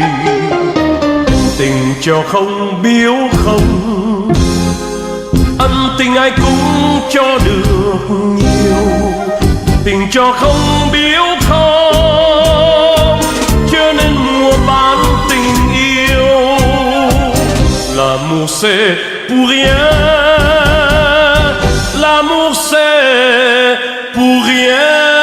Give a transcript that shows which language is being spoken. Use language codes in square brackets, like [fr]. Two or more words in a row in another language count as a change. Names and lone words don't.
[vi] Tình cho không biếu không, ân tình ai cũng cho được nhiều. Tình cho không biếu không, chưa nên mua bán tình yêu. [fr] L'amour c'est pour rien, l'amour c'est pour rien.